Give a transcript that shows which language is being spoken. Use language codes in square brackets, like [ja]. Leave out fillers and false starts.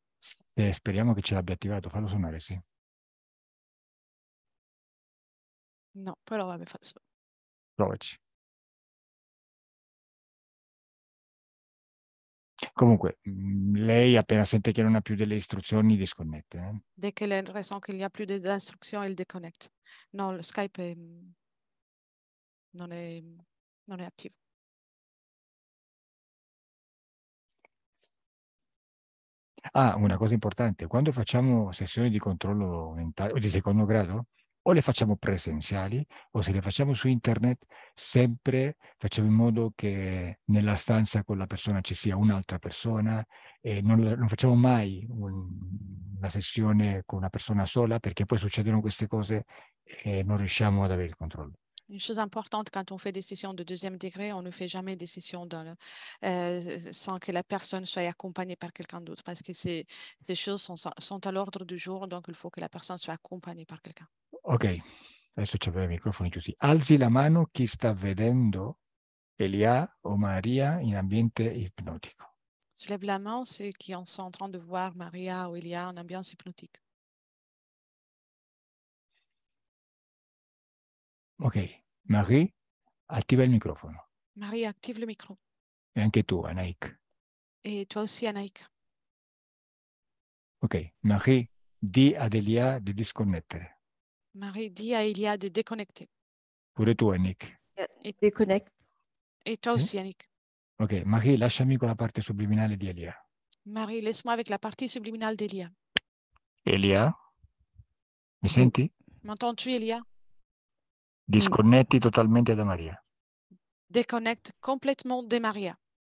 [it] Speriamo che ce l'abbia attivato. Fallo suonare, sì. No, però vabbè, faccio. Provaci. Comunque, lei appena sente che non ha più delle istruzioni, disconnette. [fr] Dès qu'elle ressent qu'il n'y a plus d'instructions, elle déconnecte. Non, le [it] Skype non è, non è attivo. Ah, una cosa importante, quando facciamo sessioni di controllo mentale o di secondo grado, o le facciamo presenziali o se le facciamo su internet, sempre facciamo in modo che nella stanza con la persona ci sia un'altra persona e non facciamo mai una sessione con una persona sola perché poi succedono queste cose e non riusciamo ad avere il controllo. [fr] Une chose importante, quand on fait des sessions de deuxième degré, on ne fait jamais des sessions sans que la personne soit accompagnée par quelqu'un d'autre, parce que ces choses sont à l'ordre du jour, donc il faut que la personne soit accompagnée par quelqu'un. [it] Ok, adesso ci abbiamo i microfoni chiusi. Alzi la mano chi sta vedendo Elia o Maria in ambiente ipnotico. [fr] Soulève la main ceux qui sont en train de voir Maria ou Elia en ambiance hypnotique. [it] Ok, Marie, attiva il microfono. [fr] Marie, active le micro. [it] E anche tu, Anaïk. [fr] Et toi aussi, Anaïk. [it] Ok, Marie, di ad Elia di disconnettere. [fr] Marie, dis à Elia de déconnecter. [it] Pure tu, Annick. [fr] Et, Déconnecte. et toi [it] Sì? [fr] aussi, Annick. [it] Ok, Marie, lasciami con la parte subliminale di Elia. [fr] Marie, laisse-moi avec la partie subliminale d'Elia. [it] Elia, mi senti? [fr] M'entends-tu, Elia? [it] Disconnetti totalmente da Maria. [fr] Déconnecte complètement de Maria.